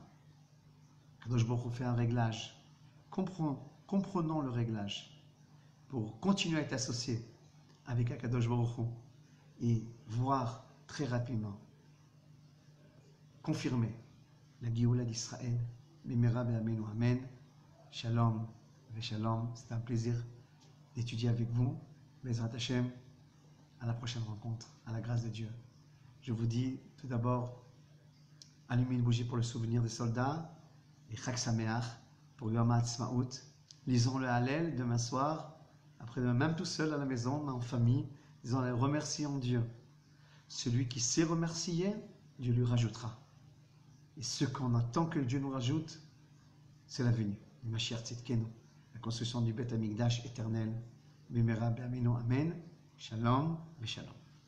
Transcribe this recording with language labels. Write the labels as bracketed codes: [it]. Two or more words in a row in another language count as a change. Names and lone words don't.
[he] קדוש ברוך הוא [fr] fait un réglage. Comprenons le réglage pour continuer à être associé avec [he] קדוש ברוך הוא [fr] et voir très rapidement confirmer la Géoula d'Israël. [he] במהרה בימינו אמן שלום ושלום. [fr] C'est un plaisir d'étudier avec vous. [he] בעזרת השם. [fr] À la prochaine rencontre, à la grâce de Dieu. Je vous dis tout d'abord, allumez une bougie pour le souvenir des soldats, et [he] חג שמח [fr] pour Yom HaAtzmaut. Lisons le Hallel demain soir, après-demain, même tout seul à la maison, en famille, disons les remercions Dieu. Celui qui sait remercier, Dieu lui rajoutera. Et ce qu'on attend que Dieu nous rajoute, c'est la venue du [he] משיח צדקנו, [fr] la construction du [he] בית המקדש [fr] éternel. [he] במהרה בימינו אמן שלום שלום.